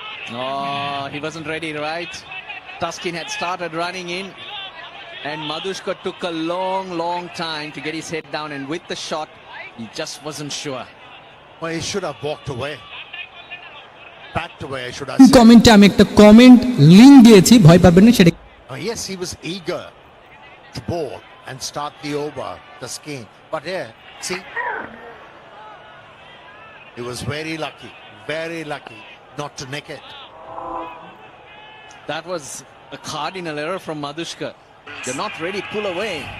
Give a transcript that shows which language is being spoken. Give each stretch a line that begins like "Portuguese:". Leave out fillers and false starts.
English: Oh, he wasn't ready, right? Tuskin had started running in, and Madhushka took a long time to get his head down, and with the shot, he just wasn't sure. Well, he should have walked away. Backed away, I should have said.
Bangla: কমেন্টে আমি একটা comment link দিয়েছি, ভয় পাবেন না সেটা।
English: Yes, he was eager to bowl and start the over, the skin. But here, see, he was very lucky not to nick it. That was a cardinal error from Madhushka. They're not ready, pull away.